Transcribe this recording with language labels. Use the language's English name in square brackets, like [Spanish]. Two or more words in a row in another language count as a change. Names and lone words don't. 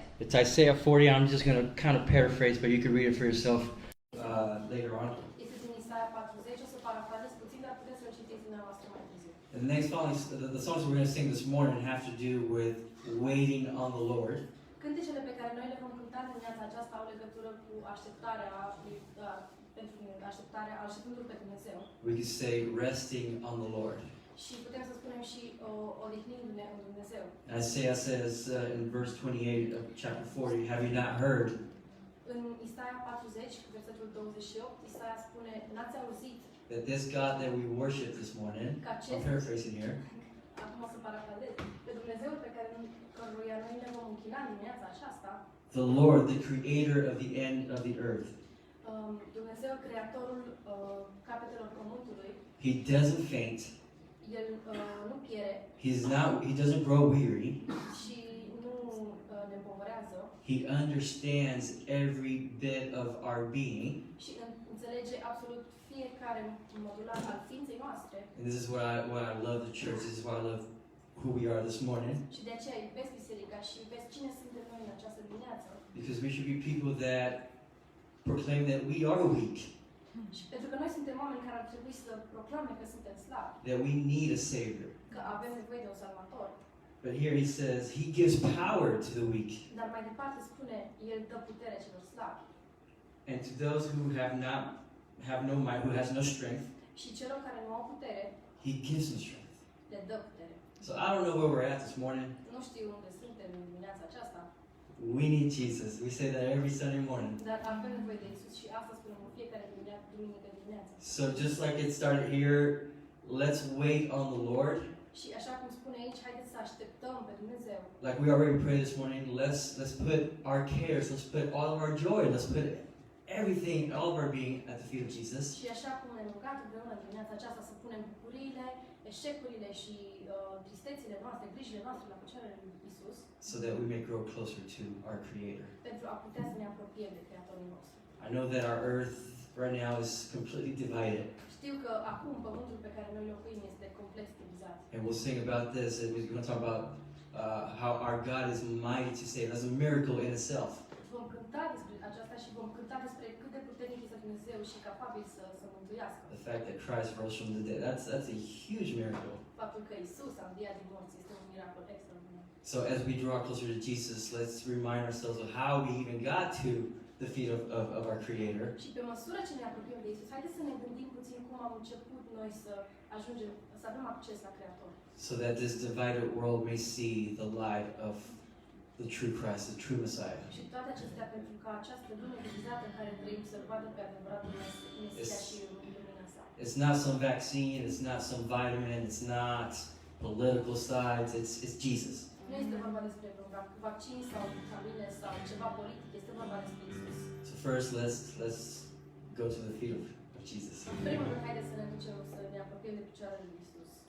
[English] It's Isaiah 40. I'm just going to kind of paraphrase, but you can read it for yourself later on. [Romanian] Este din Isaia 40, o să parafrazez puțin, dar puteți să-l citiți dumneavoastră mai târziu. [English] And the next songs we're going to sing this morning have to do with waiting on the Lord. [Romanian] Cântecele pe care noi le vom cânta dimineața aceasta au legătură cu așteptarea așteptându-L pe Dumnezeu. [English] We could say resting on the Lord. [Romanian] Și putem să spunem și odihnindu-ne în Dumnezeu. [English] Isaiah says in verse 28 of chapter 40, have you not heard? [Romanian] În Isaia 40, versetul 28, Isaia spune, n-ați auzit [English] That this God that we worship this morning, I'm paraphrasing here, [Romanian] acum o să parafrazez, pe Dumnezeul pe care căruia noi ne vom închina dimineața aceasta, [English] the Lord, the creator of the end of the earth. [Romanian] Dumnezeu, creatorul capetelor pământului, [English] He doesn't faint. [Romanian] El nu piere [English] He doesn't grow weary. [Romanian] și nu ne împovărează [English] He understands every bit of our being. [Romanian] și înțelege absolut fiecare modular al ființei noastre. [English] And this is what I love the church. This is why I love who we are this morning. [Romanian] Și de aceea iubesc biserica și iubesc cine suntem noi în această dimineață. [English] Because we should be people that proclaim that we are weak. [Romanian] Și pentru că noi suntem oameni care ar trebui să proclame că suntem slabi, [English] That we need a Savior. [Romanian] că avem nevoie de un salvator. [English] But here he says he gives power to the weak. [Romanian] Dar mai departe spune, El dă putere celor slabi. [English] And to those who have no might, who has no strength, [Romanian] Și celor care nu au putere, [English] he gives them strength. [Romanian] le dă putere. [English] So I don't know where we're at this morning. [Romanian] Nu știu unde suntem în dimineața aceasta, [English] We need Jesus. We say that every Sunday morning. [Romanian] dar avem nevoie de Isus și asta spunem în fiecare duminică dimineață. [English] So just like it started here, let's wait on the Lord. [Romanian] Și așa cum spune aici, haideți să așteptăm pe Dumnezeu. [English] Like we already prayed this morning, let's put our cares, let's put all of our joy, let's put everything, all of our being at the feet of Jesus. [Romanian] Și așa cum ne rugăm împreună dimineața aceasta să punem bucuriile, eșecurile și tristețile noastre, grijile noastre la picioarele lui Isus, [English] So that we may grow closer to our Creator. [Romanian] pentru a putea să ne apropiem de Creatorul nostru. [English] I know that our earth right now is completely divided. [Romanian] Știu că acum pământul pe care noi locuim este complet divizat. [English] And we'll sing about this, and we're going to talk about how our God is mighty to save. That's a miracle in itself. [Romanian] Vom cânta despre aceasta și vom cânta despre cât de puternic este Dumnezeu și capabil să mântuiască. [English] The fact that Christ rose from the dead, that's a huge miracle. [Romanian] Faptul că Isus a înviat din morți este un miracol extraordinar. [English] So as we draw closer to Jesus, let's remind ourselves of how we even got to the feet of our Creator. [Romanian] Și pe măsură ce ne apropiem de Isus, haideți să ne gândim puțin cum am început noi să ajungem, să avem acces la Creator. [English] So that this divided world may see the light of the true Christ, the true Messiah. [Romanian] Și toate acestea pentru ca această lume divizată în care trăim să-L vadă pe adevăratul Mesia și lumina sa. [English] It's not some vaccine, it's not some vitamin, it's not political sides, it's Jesus. [Romanian] Nu este vorba despre vaccin sau vitamine sau ceva politic, este vorba despre Isus. [English] So first, let's go to the feet of Jesus. [Romanian] În primul rând, haideți să ne ducem să ne apropiem de picioarele lui Isus.